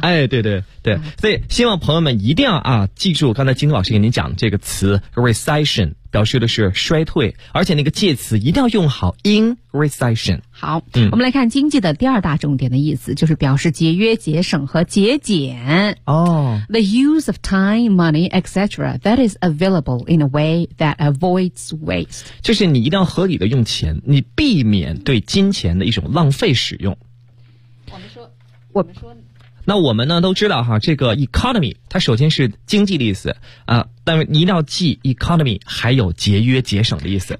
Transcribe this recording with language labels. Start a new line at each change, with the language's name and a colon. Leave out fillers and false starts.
Chinese: 哎对对对所以希望朋友们一定要啊记住刚才金老师给您讲的这个词 recession 表示的是衰退而且那个介词一定要用好 in recession 好、嗯、我们来看经济的第二大重点的意思就是表示节约节省和节俭哦、
English: The use of time money etc that is available in a way that avoids waste
Chinese: 就是你一定要合理的用钱你避免对金钱的一种浪费使用我们说那我们呢都知道哈这个 economy 它首先是经济的意思啊但是你一定要记 economy 还有节约节省的意思